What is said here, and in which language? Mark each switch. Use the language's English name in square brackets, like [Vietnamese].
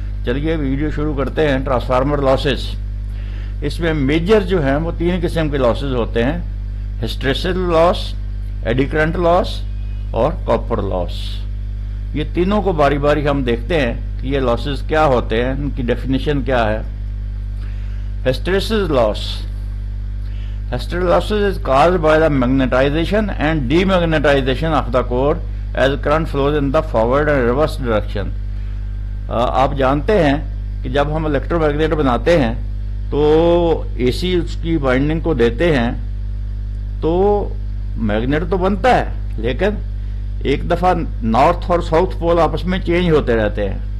[Urdu] چلیے ویڈیو شروع کرتے ہیں. Transformer losses. اس میں میجر جو ہیں وہ 3 قسم کے لاسز ہوتے ہیں: ہسٹریسل لاس، ایڈی کرنٹ لاس اور کاپر لاس. یہ تینوں کو باری باری ہم دیکھتے ہیں کہ یہ لاسز کیا ہوتے ہیں، ان کی ڈیفینیشن کیا ہے. [English] Hysteresis loss. Hysteresis losses is caused by the magnetization and demagnetization of the core as current flows in the forward and reverse direction. [Urdu] آپ جانتے ہیں کہ جب ہم الیکٹرو میگنیٹ بناتے ہیں تو اے سی اس کی وائنڈنگ کو دیتے ہیں تو میگنیٹ تو بنتا ہے، لیکن ایک دفعہ نارتھ اور ساؤتھ پول آپس میں چینج ہوتے رہتے ہیں.